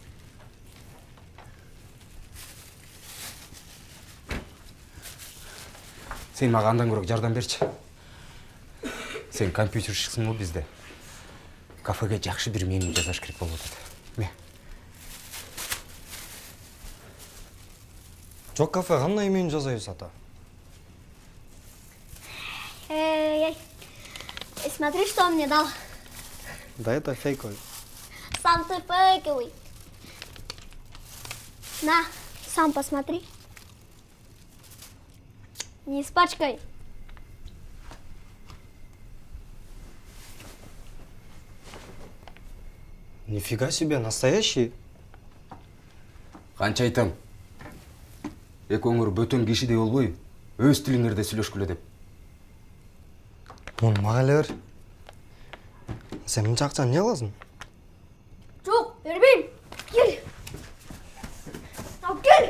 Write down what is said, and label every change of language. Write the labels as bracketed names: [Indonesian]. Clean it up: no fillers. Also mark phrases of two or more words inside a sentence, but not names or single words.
[Kyrgyz] Сен мага андан көрөк жардам берчи. Сен компьютерщиксиң го бизде. Кафеге жакшы бир меню жасаш керек болуп атат. Ме. Жок, кафе кандай меню жасайбыз ата? [Russian] Смотри, что он мне дал. Да это фейковый. Сам ты фейковый. На, сам посмотри. Не испачкай. Нифига себе, настоящий. [Kyrgyz] Канча айтам. Экөөңөр бөтөн кишидей болбой, өз тилиңерде сүйлөшкүлө деп. Муну мага эле бер. Сен мынча акчаны эмне кыласың? Жок, бербейм. Кел. Алып кел.